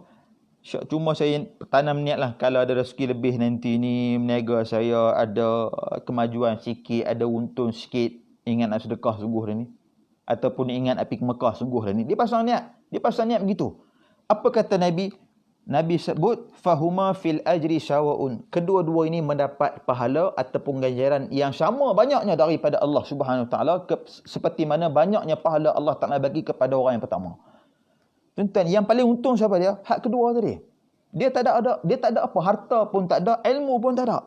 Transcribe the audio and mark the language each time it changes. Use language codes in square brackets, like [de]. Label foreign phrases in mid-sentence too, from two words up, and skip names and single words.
[ms] Cuma saya tanam niat lah. Kalau ada rezeki lebih nanti ni, meniaga saya ada kemajuan sikit, ada untung sikit. Ingat nak sedekah sungguh dah ni. Ataupun ingat nak pergi ke Mekah sungguh dah ni. Dia pasang niat. Dia pasang niat begitu. Apa kata Nabi? Nabi sebut [ar] فهما في الأجر سواء. [ms] Kedua-dua ini mendapat pahala ataupun ganjaran yang sama banyaknya daripada Allah [ar] سبحانه وتعالى, [ms] seperti mana banyaknya pahala Allah Taala bagi kepada orang yang pertama. Tuan-tuan, yang paling untung siapa dia? Hak kedua tadi. Dia tak ada apa, harta pun tak ada, ilmu pun tak ada.